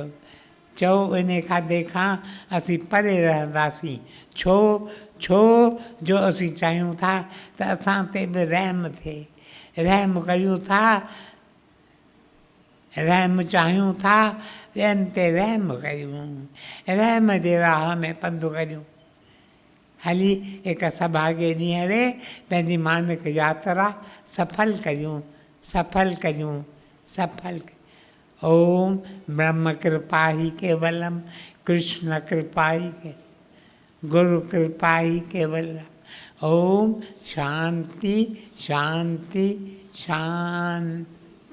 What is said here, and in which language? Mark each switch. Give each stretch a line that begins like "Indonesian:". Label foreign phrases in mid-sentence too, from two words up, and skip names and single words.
Sindhi: चओ इन खाधे खां असीं परे रहंदासीं, छो छो जो असीं चाहियूं था त असां ते बि रहम थिए। रहम करियूं था, रहम चाहियूं था, ॿियनि ते रहम करियूं, रहम जे राह में पंधु करियूं। हली हिकु सभागे ॾींहं रे पंहिंजी मानक यात्रा सफल करियूं, सफल करियूं, सफल।
Sanskrit: ओम ब्रह्म कृपा ही केवलम, कृष्ण कृपा ही के, गुरु कृपा ही केवलम। ओम शांति शांति शांति।